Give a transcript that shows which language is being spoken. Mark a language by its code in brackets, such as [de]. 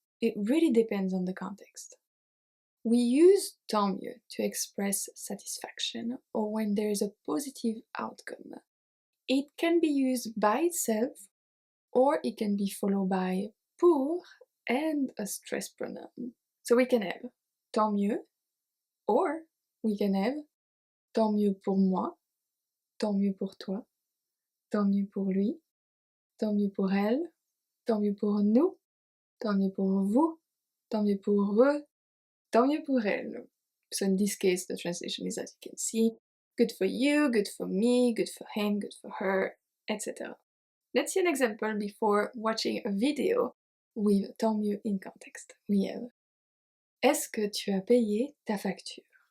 [en] It really depends on the context. We use tant mieux to express satisfaction or when there is a positive outcome. It can be used by itself or it can be followed by pour and a stress pronoun. So we can have [fr] tant mieux [en] or we can have [fr] tant mieux pour moi, tant mieux pour toi, tant mieux pour lui, tant mieux pour elle, tant mieux pour nous, tant mieux pour vous, tant mieux pour eux, tant mieux pour elle. [en] So in this case, the translation is, as you can see, good for you, good for me, good for him, good for her, etc. Let's see an example before watching a video with tant mieux in context. We have [fr] est-ce que tu as payé ta facture?